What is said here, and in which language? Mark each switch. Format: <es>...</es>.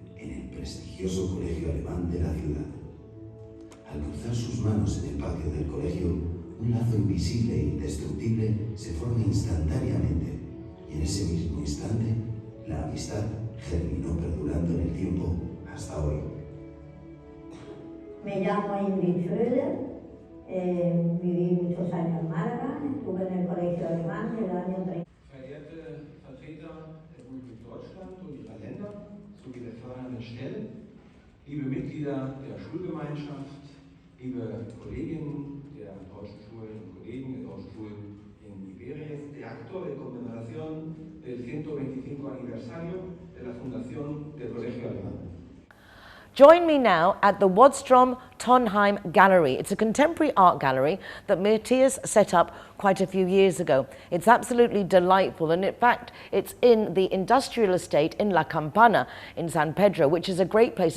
<es>en el prestigioso colegio alemán de la ciudad. Al cruzar sus manos en el patio del colegio, un lazo invisible e indestructible se forma instantáneamente, y en ese mismo instante, la amistad germinó perdurando en el tiempo hasta hoy. Me llamo Ingrid Fröder, Viví muchos años en Málaga, estuve en el colegio alemán desde el año 30.</es> <de>Verehrte Vertreter der Bundesrepublik Deutschland und ihrer Länder sowie der fördernden Stellen, liebe Mitglieder der Schulgemeinschaft, liebe Kolleginnen der deutschen Schulen und Kollegen der deutschen Schulen in Iberia,</de> <es>de acto de conmemoración del 125 aniversario de la fundación del Colegio Alemán.</es> <en>Join me now at the Wadstrom Tonheim Gallery. It's a contemporary art gallery that Matthias set up quite a few years ago. It's absolutely delightful, and in fact it's in the industrial estate in La Campana in San Pedro, which is a great place.</en>